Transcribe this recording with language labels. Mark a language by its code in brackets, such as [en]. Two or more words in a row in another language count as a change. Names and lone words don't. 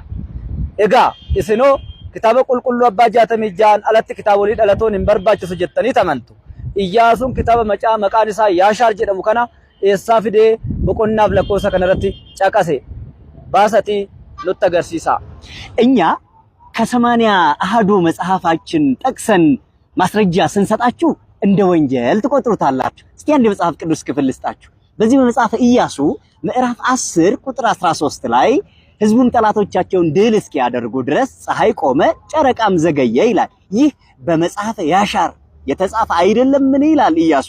[om] Egaa isinoo kitaaba qulqulluu abbaa 66 alatti kitaabolee dhalatoon hin barbaachisu jettanii tamantu. Iyyaasuun kitaaba maqaan isaa Yaashaar jedhamu kana eessaa fidee boqonnaaf lakkoofsa kanarratti caqase? Baasatii nutti agarsiisa. [am] እኛ ከ80 አሐዱ መጽሐፋችን ጠቅሰን ማስረጃ ስንሰጣችሁ እንደ ወንጀል ትቆጥሩታላችሁ። እስቲ አንድ መጽሐፍ ቅዱስ ክፍል ልስጣችሁ። በዚህ በመጽሐፈ ኢያሱ ምዕራፍ 10 ቁጥር 13 ላይ ህዝቡን ጠላቶቻቸውን ድል እስኪያደርጉ ድረስ ፀሐይ ቆመ ጨረቃም ዘገየ ይላል። ይህ በመጽሐፈ ያሻር የተጻፈ አይደለም ምን ይላል ኢያሱ?